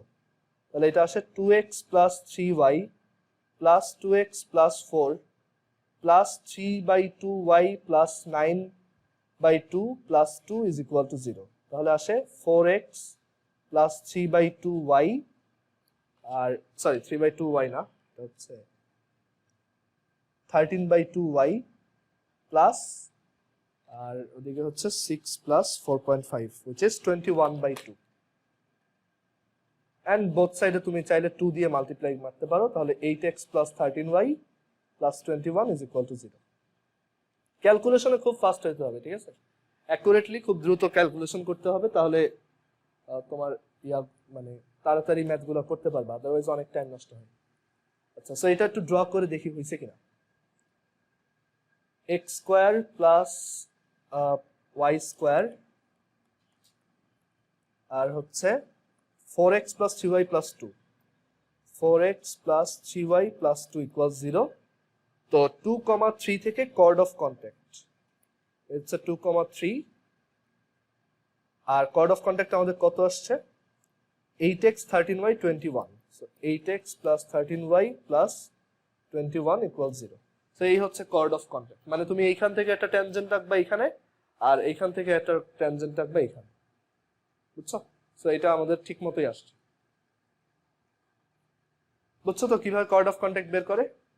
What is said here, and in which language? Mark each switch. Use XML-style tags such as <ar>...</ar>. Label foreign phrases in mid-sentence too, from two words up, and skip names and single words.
<bn>তাহলে এটা আসে</bn> <en>2x plus 3y plus 2x plus 4 plus 3/2y plus 9/2 plus 2 is equal to 0.</en> <bn>তাহলে আসে</bn> <en>4x plus 3/2y,</en> <bn>আর সরি 3/2y না, এটা হচ্ছে 13/2y প্লাস, আর ওদিকে হচ্ছে</bn> <en>6 plus 4.5 which is 21/2. and both</en> <bn>সাইডে তুমি চাইলে 2 দিয়ে মাল্টিপ্লাই করতে পারো, তাহলে</bn> <en>8x plus 13y plus 21 is equal to 0।</en> <bn>ক্যালকুলেশনে খুব ফাস্ট হতে হবে, ঠিক আছে, অ্যাকুরেটলি খুব দ্রুত ক্যালকুলেশন করতে হবে, তাহলে তোমার মানে তাড়াতাড়ি ম্যাথগুলো করতে পারবে, আদারওয়াইজ অনেক টাইম নষ্ট হয়। আচ্ছা, সো এটা একটু ড্র করে দেখি হয়েছে কিনা।</bn> <en>x square plus y square</en> <bn>আর হচ্ছে</bn> <en>4x plus 3y plus 2, 4x plus 3y plus 2 equals 0।</en> <bn>তো 2,3 থেকে</bn> <en>chord of contact, it's a 2,3, আর chord of contact</en> <bn>আমাদের কত আসছে</bn> <en>8x 13y 21, so 8x plus 13y plus 21 equals 0।</en> <bn>so এই হচ্ছে</bn> <en>chord of contact,</en> <bn>মানে তুমি এইখান থেকে একটা ট্যানজেন্ট রাখবা এখানে, আর এইখান থেকে একটা ট্যানজেন্ট রাখবা এখানে, বুঝছো? সো এটা আমাদের ঠিক মতোই আসছে, বুঝছো তো কিভাবে</bn> <en>chord of contact</en> <bn>বের করে?</bn>